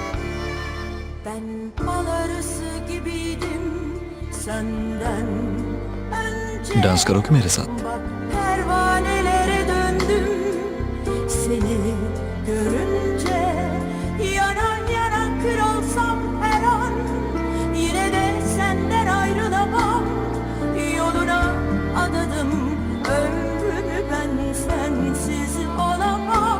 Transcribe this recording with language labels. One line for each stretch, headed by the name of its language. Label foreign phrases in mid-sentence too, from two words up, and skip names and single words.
Turkish: Ben bal arısı gibiydim senden önce.
Hindi: डांस करोगे मेरे साथ?
Turkish: Bak pervanelere döndüm seni görünce. Yanan yanan kül olsam her an yine de senden ayrılamam. Yoluna adadım ömrümü ben sensiz olamam.